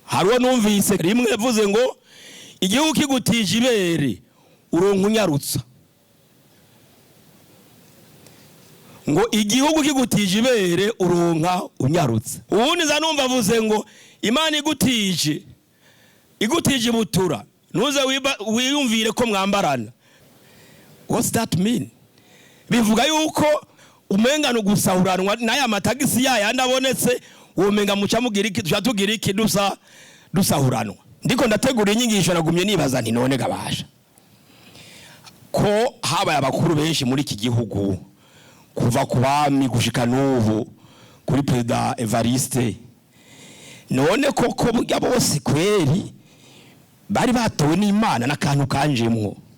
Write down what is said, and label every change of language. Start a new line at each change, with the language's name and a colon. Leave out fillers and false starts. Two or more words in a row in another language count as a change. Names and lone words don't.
Rundi: hariho numvise rimwe yavuze ngo igihugu kigutije ibere uronka unyarutsa. Ngo igihugu kigutije ibere uronka unyarutsa. Ubundi za numva avuze ngo Imana igutije butura nuze wiyumvire ko mwambarana.
English: What's that mean?
Rundi: Bivuga yuko umenga no gusahuranwa naya matagisi yayandi abonetse womenga muca mugira iki tugira iki dusahuranwa. Ndiko ndategura inyigisho nagumye nibaza nti none gabasha ko habaye abakuru benshi muri iki gihugu kuva ku bami gushika n'ubu kuri Perezida Evariste, none koko burya bose kweri bari batowe n'Imana n'akantu kanjemwo.